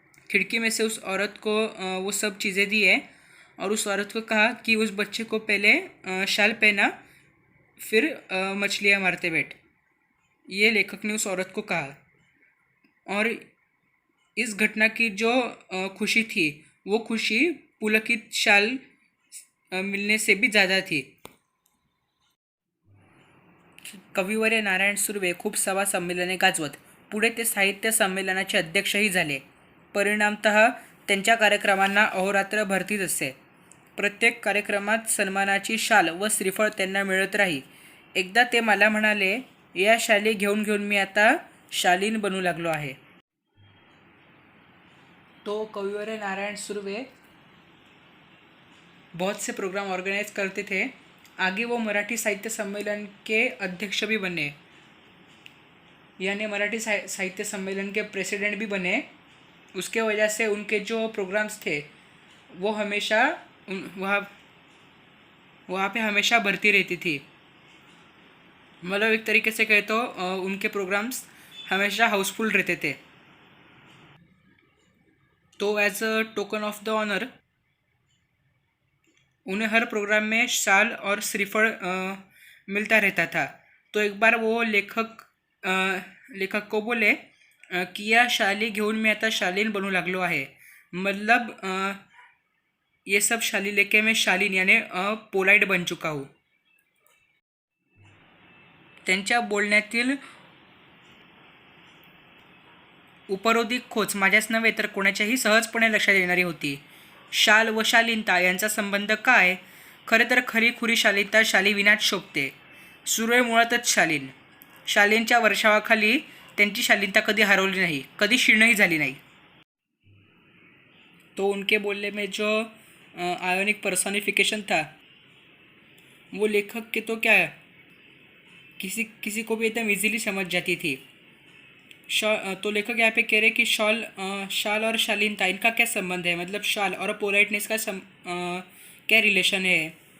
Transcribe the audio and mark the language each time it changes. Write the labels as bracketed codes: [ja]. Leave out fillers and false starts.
[hi] खिड़की में से उस औरत को वो सब चीज़ें दी है और उस औरत को कहा कि उस बच्चे को पहले शाल पहना, फिर मछलियाँ मारते बैठ. ये लेखक ने उस औरत को कहा. और इस घटना की जो खुशी थी, वो खुशी पुलकित शाल मिलने से भी ज़्यादा थी. [mr] कविवर्य नारायण सुर्वे खूप सभा संमेलने गाजवत. पुढे ते साहित्य संमेलनाचे अध्यक्षही झाले. परिणामतः त्यांच्या कार्यक्रमांना अहोरात्र भरतीच असे. प्रत्येक कार्यक्रमात सन्मानाची शाल व श्रीफळ त्यांना मिळत राही. एकदा ते मला म्हणाले, या शाली घेऊन घेऊन मी आता शालीन बनू लागलो आहे. [hi] तो कविवर्य नारायण सुर्वे बहुत से प्रोग्राम ऑर्गेनाइज करते थे. आगे वो मराठी साहित्य सम्मेलन के अध्यक्ष भी बने, यानी मराठी साहित्य सम्मेलन के प्रेसिडेंट भी बने. उसके वजह से उनके जो प्रोग्राम्स थे वो हमेशा वहाँ पे हमेशा भरती रहती थी. मतलब एक तरीके से कहे तो उनके प्रोग्राम्स हमेशा हाउसफुल रहते थे। तो [en] as a token of the honour [hi] उन्हें हर प्रोग्राम में शाल और श्रीफल मिलता रहता था। तो एक बार वो लेखक को बोले की [mr] या शाली घेऊन मी आता शालीन बनू लागलो आहे। [hi] मतलब ये सब शाली लेके मैं शालीन यानी पोलाइट बन चुका हूँ। [mr] त्यांच्या बोलण्यातील उपरोधिक खोच माझ्याच नव्हे तर कोणाच्याही सहजपणे लक्षात येणारी होती. शाल व शालीनता यांचा संबंध काय? खरे तर खरीखुरी शालीनता शालीविनाच शोभते. सुरय मुळातच शालीन. शालीनच्या वर्षावाखाली त्यांची शालीनता कधी हरवली नाही, कधी क्षीणही झाली नाही. [hi] तो उनके बोलने में जो आयोनिक पर्सोनिफिकेशन था वो लेखक के तो क्या है, किसी किसी को भी एकदम इजीली समझ जाती थी। तो लेखक यहाँ पे कह रहे कि शाल और शालीनता इनका क्या संबंध है, मतलब शाल और पोलाइटनेस का क्या रिलेशन है।